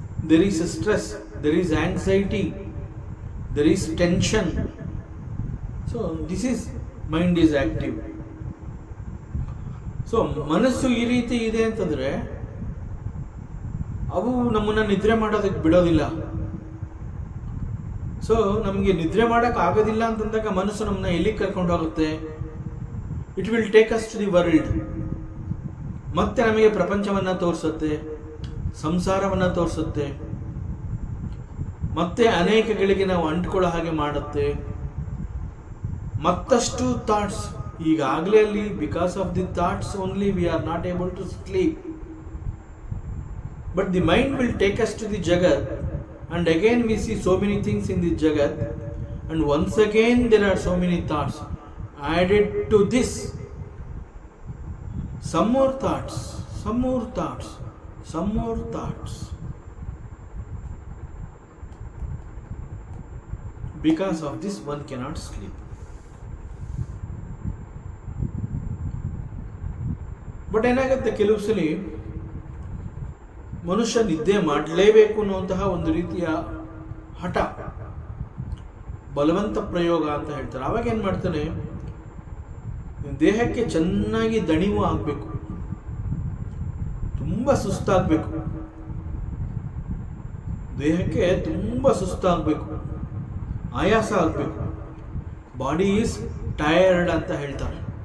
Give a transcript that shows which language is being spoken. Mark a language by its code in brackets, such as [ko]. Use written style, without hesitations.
[en] There is stress, there is anxiety, there is tension. So this is mind is active. [kn] So ಮನಸ್ಸು ಈ ರೀತಿ ಇದೆ ಅಂತಂದರೆ ಅವು ನಮ್ಮನ್ನು ನಿದ್ರೆ ಮಾಡೋದಕ್ಕೆ ಬಿಡೋದಿಲ್ಲ. ಸೊ ನಮಗೆ ನಿದ್ರೆ ಮಾಡೋಕ್ಕೆ ಆಗೋದಿಲ್ಲ ಅಂತಂದಾಗ ಮನಸ್ಸು ನಮ್ಮನ್ನ ಎಲ್ಲಿಗೆ ಕರ್ಕೊಂಡು ಹೋಗುತ್ತೆ? [en] It will take us to the world. [kn] ಮತ್ತೆ ನಮಗೆ ಪ್ರಪಂಚವನ್ನು ತೋರಿಸುತ್ತೆ, ಸಂಸಾರವನ್ನು ತೋರಿಸುತ್ತೆ, ಮತ್ತೆ ಅನೇಕಗಳಿಗೆ ನಾವು ಅಂಟ್ಕೊಳ್ಳೋ ಹಾಗೆ ಮಾಡುತ್ತೆ. ಮತ್ತಷ್ಟು ಥಾಟ್ಸ್ ಈಗಾಗಲೇ ಅಲ್ಲಿ, [en] Because of the thoughts only we are not able to sleep. But the mind will take us to the ಜಗತ್, and again we see so many things in the jagat, and once again there are so many thoughts added to this. Some more thoughts, some more thoughts, some more thoughts. Because of this one cannot sleep. [kn] But ಏನಾಗುತ್ತೆ, ಕೆಲವು ಸಲ ಮನುಷ್ಯ ನಿದ್ದೆ ಮಾಡಲೇಬೇಕು ಅನ್ನುವಂತಹ ಒಂದು ರೀತಿಯ ಹಠ, ಬಲವಂತ ಪ್ರಯೋಗ ಅಂತ ಹೇಳ್ತಾರೆ. ಆವಾಗ ಏನು ಮಾಡ್ತಾನೆ, ದೇಹಕ್ಕೆ ಚೆನ್ನಾಗಿ ದಣಿವು ಆಗಬೇಕು, ತುಂಬ ಸುಸ್ತಾಗಬೇಕು, ದೇಹಕ್ಕೆ ತುಂಬ ಸುಸ್ತಾಗಬೇಕು, ಆಯಾಸ ಆಗಬೇಕು, [en] body is tired [kn] ಅಂತ ಹೇಳ್ತಾರೆ.